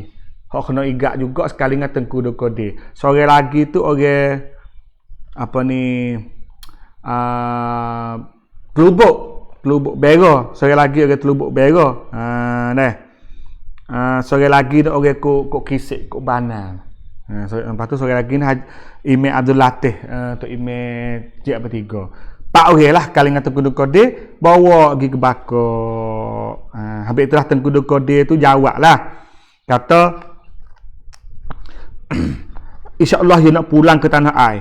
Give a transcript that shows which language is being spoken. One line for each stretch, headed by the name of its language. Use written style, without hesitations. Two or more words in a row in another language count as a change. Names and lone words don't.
Malay: Hak kena igat juga sekali dengan Tengku Kodir. Seorang lagi tu orang apa ni? Telubuk Bera. Seorang lagi orang Telubuk Bera. Seorang lagi tu orang kok Kisik, kok Banal. Lepas tu seorang lagi ni Imam Abdul Latif, Tok Imam Jabir 3. 4 orang lah kali dengan Tengku Kodir bawa pergi ke Bangkok. Habis itulah Tengku Kodir tu jawab lah. Kata insya-Allah dia nak pulang ke tanah air.